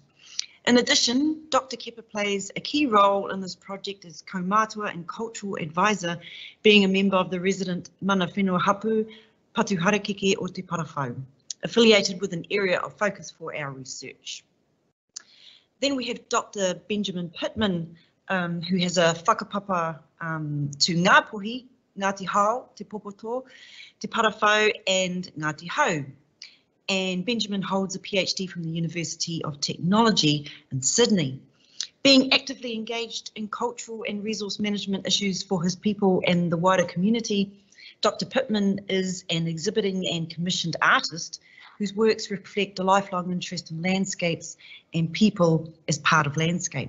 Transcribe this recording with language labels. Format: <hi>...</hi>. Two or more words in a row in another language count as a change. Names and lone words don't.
<en>In addition, Dr Kepa plays a key role in this project as kaumātua and cultural advisor, being a member of the resident</en> <mi>Mana Whenua Hapu</mi> <en>Patu Harakeke o Te Parawhau, affiliated with an area of focus for our research. Then we have Dr Benjamin Pittman, who has a whakapapa to Ngā Puhi, Ngāti Hau, Te Popoto, Te Parawhau and Ngāti Hau. And Benjamin holds a PhD from the University of Technology in Sydney. Being actively engaged in cultural and resource management issues for his people and the wider community, Dr Pittman is an exhibiting and commissioned artist whose works reflect a lifelong interest in landscapes and people as part of landscape.</en>